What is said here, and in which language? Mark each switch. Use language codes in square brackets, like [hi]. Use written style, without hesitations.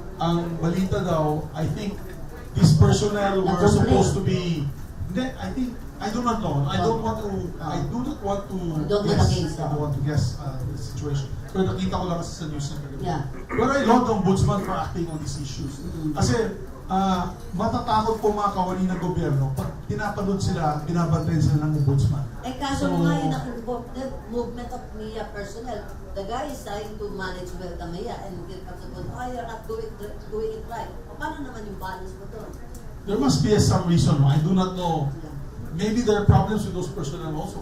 [tl] Ang balita daw, [en] I think these personnel were supposed to be, I do not know. I do not want to guess the situation. [tl] Pero nakita ko lang kasi sa news na kagabi. [en] Yeah. But I love the Ombudsman for acting on these issues. [tl] Kasi matatakot po mga kawani ng gobyerno pag pinapanood sila, binabantayan sila ng Ombudsman. Eh kaso nga yun ang [en] movement of MIA personnel. The guy is trying to manage well the MIA and get up to the you're not doing it right. [tl] Paano naman yung balance mo doon? [en] There must be some reason. I do not know. Maybe there are problems with those personnel also.